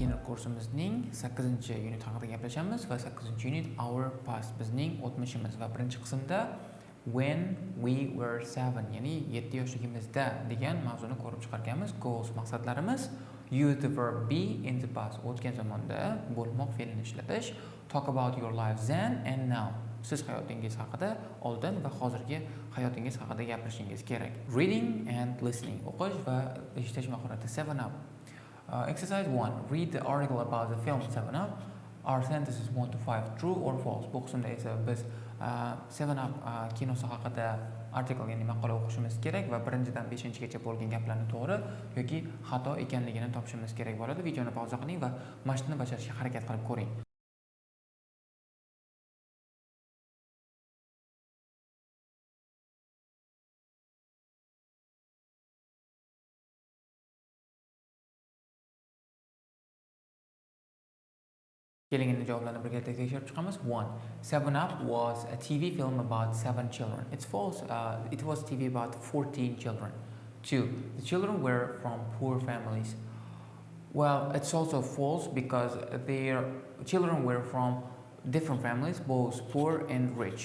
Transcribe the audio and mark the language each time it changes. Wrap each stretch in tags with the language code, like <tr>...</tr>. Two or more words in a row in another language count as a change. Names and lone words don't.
<uz>kursimizning 8-unit haqida gaplashamiz va 8-unit</uz> <en>our past</en> <uz>bizning o'tmishimiz va birinchi qismda</uz> <en>when we were 7</en> <uz>ya'ni 7 yoshligimizda degan mavzuni ko'rib chiqarganmiz.</uz> <en>Goals maqsadlarimiz use the verb be in the past</en> <uz>o'tgan zamonda bo'lmoq fe'lini ishlatish.</uz> <en>Talk about your life then and now.</en> <uz>Siz hayotingiz haqida oldin va hozirgi hayotingiz haqida gapirishingiz kerak.</uz> <en>Reading and listening</en> <uz>o'qish va eshitish mahorati 7 up.</uz> <en>Exercise 1. Read the article about the film 7 Up. Our sentences 1 to 5 true or false.</en> <uz>Bu qismda esa biz 7 Up kinosi haqida artikel ya'ni maqola o'qishimiz kerak va 1-dan 5-gacha bo'lgan gaplarni to'g'ri yoki xato ekanligini topishimiz kerak bo'ladi. Videoni pauza qiling va mashqni bajarishga harakat qilib ko'ring. Keling endi javoblarni birgalikda tekshirib chiqamiz. 1.</uz> <en>7 Up was a TV film about 7 children. It's false. It was TV about 14 children. 2. The children were from poor families. Well, it's also false because their children were from different families, both poor and rich.</en>